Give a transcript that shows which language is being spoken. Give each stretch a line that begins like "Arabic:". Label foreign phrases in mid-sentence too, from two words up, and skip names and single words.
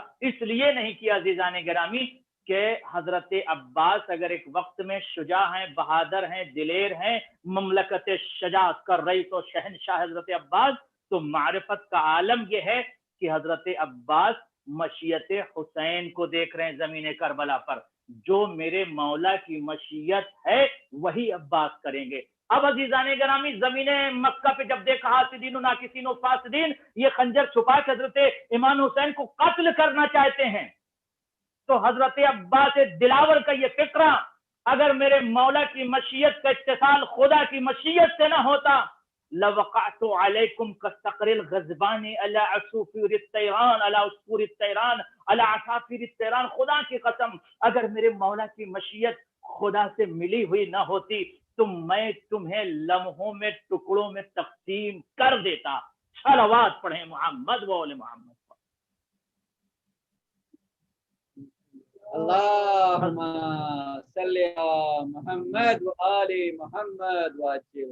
Urdu: اس لیے نہیں کیا عزیزان گرامی کہ حضرت عباس اگر ایک وقت میں شجاع ہیں، بہادر ہیں، دلیر ہیں، مملکت شجاعت کر رہی تو شہنشاہ حضرت عباس، تو معرفت کا عالم یہ ہے کہ حضرت عباس مشیت حسین کو دیکھ رہے ہیں زمین کربلا پر۔ جو میرے مولا کی مشیت ہے وہی عباس کریں گے۔ اب عزیزان گرامی زمین مکہ پہ جب دیکھا حاسدین و ناکسین و فاسدین یہ خنجر چھپا کے حضرت امام حسین کو قتل کرنا چاہتے ہیں، تو حضرت عباس دلاور کا یہ فکرہ اگر میرے مولا کی مشیت کا اتصال خدا کی مشیت سے نہ ہوتا،
Arabic: لوقعت علیکم کالصقر الغضبان علی عصفور الطیران علی عصفور الطیران علی عصافیر الطیران۔
Urdu: خدا کی قسم اگر میرے مولا کی مشیت خدا سے ملی ہوئی نہ ہوتی تو میں تمہیں لمحوں میں ٹکڑوں میں تقسیم کر دیتا۔ صلوات پڑھیں محمد و آل محمد۔
Arabic: اللہم صلی علی محمد و آل محمد وعجل۔